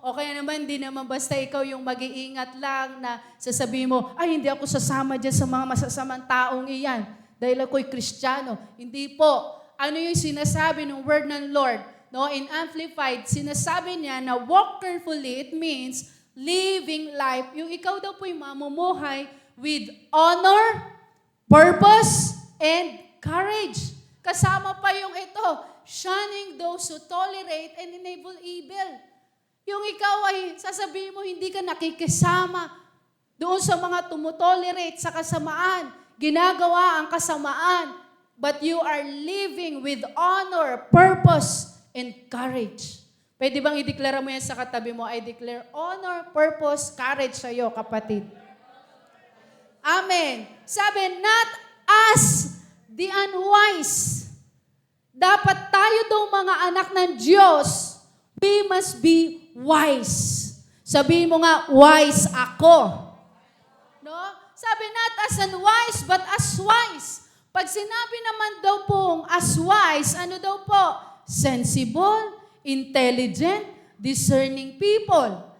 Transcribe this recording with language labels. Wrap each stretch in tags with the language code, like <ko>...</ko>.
<tl>O kaya naman, hindi naman basta ikaw yung mag-iingat lang na sasabihin mo, ay hindi ako sasama dyan sa mga masasamang taong iyan dahil ako'y Kristiyano. Hindi po. Ano yung sinasabi ng word ng Lord? No?</tl> <en>In Amplified, sinasabi niya na walk carefully, it means living life.</en> <tl>Yung ikaw daw po yung mamumuhay</tl> <en>with honor, purpose, and courage. Kasama pa yung ito, shunning those who tolerate and enable evil.</en> <tl>Yung ikaw ay sasabihin mo, hindi ka nakikisama doon sa mga tumutolerate sa kasamaan, ginagawa ang kasamaan,</tl> <en>but you are living with honor, purpose, and courage.</en> <tl>Pwede bang ideklara mo yan sa katabi mo?</tl> <en>I declare honor, purpose, courage</en> <tl>sa'yo, kapatid. Amen.</tl> <en>Sabi, not as the unwise.</en> <tl>Dapat tayo daw mga anak ng Diyos,</tl> <en>we must be wise.</en> <tl>Sabihin mo nga, wise ako. No? Sabi,</tl> <en>not as unwise, but as wise.</en> <tl>Pag sinabi naman daw pong as wise, ano daw po?</tl> <en>Sensible, intelligent, discerning people.</en>